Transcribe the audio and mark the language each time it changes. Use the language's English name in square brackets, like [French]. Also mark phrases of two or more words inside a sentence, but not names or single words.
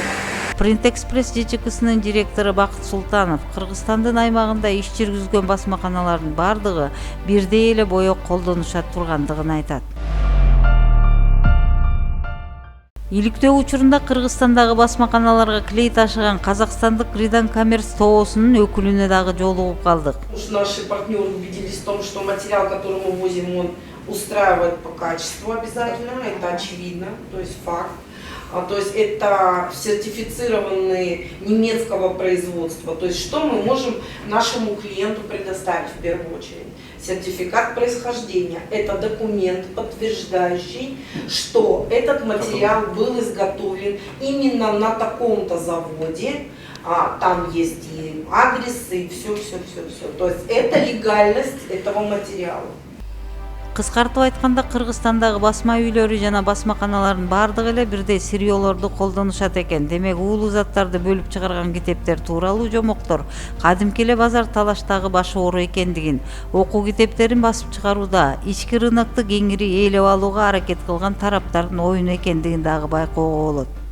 [Kyrgyz] Print Express ЖЧКсынын директору Бакыт Султанов Кыргызстандын аймагында иш жүргүзгөн басмаканалардын бардыгы бирдей эле боек колдонушат тургандыгын айтат. Иликтөө учурунда Кыргызстандагы басмаканаларга клей ташыган казакстандык Ридан Коммерс ТООсунун өкүлүнө дагы жолугуп калдык. [Russian] Наши партнеры убедились в том, что материал, который мы возим, он устраивает по качеству обязательно, это очевидно, то есть факт. То есть это сертифицированные немецкого производства. То есть что мы можем нашему клиенту предоставить в первую очередь? Сертификат происхождения – это документ, подтверждающий, что этот материал был изготовлен именно на таком-то заводе. Там есть и адрес, и все. То есть это легальность этого материала. [Kyrgyz] Кыскартып айтканда, Кыргызстандагы басма үйлөрү жана басмаканалардын бардыгы эле бирдей сырьёолорду колдонушат экен. Демек, уулуу заттарды бөлүп чыгарган китептер тууралуу жомоктор кадимки эле базар талаштагы баш оору экендигин, окуу китептерин басып чыгарууда ички рынокты кеңири ээлеп алууга аракет кылган тараптардын оюну экендигин дагы байкоого болот.